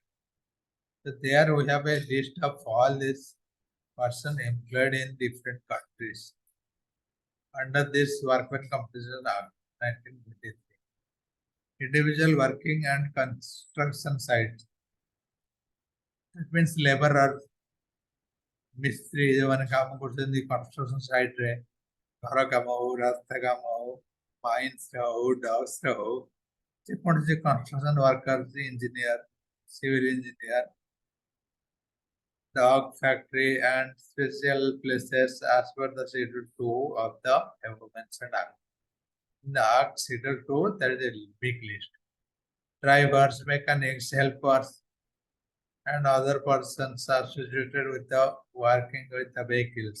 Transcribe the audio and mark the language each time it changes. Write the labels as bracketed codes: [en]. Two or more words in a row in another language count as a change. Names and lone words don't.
[en] So there we have a list of all these persons employed in different countries under this Workmen Compensation Act 1923. Individual working and construction sites. It means laborer, [or] ମିସ୍ତ୍ରୀ ଯେଉଁମାନେ କାମ କରୁଛନ୍ତି [en] construction siteରେ, [or] ଘର କାମ ହଉ, ରାସ୍ତା କାମ ହଉ, ମାଇନ୍ସରେ ହଉ, ଡକ୍ସରେ ହଉ, ଯେକୌଣସି [en] construction worker, engineer, civil engineer, dog factory and special places as per the Schedule 2 of the mentioned act. In the act Schedule 2, there is a big list. Drivers, mechanics, helpers, and other persons associated with the working with the vehicles.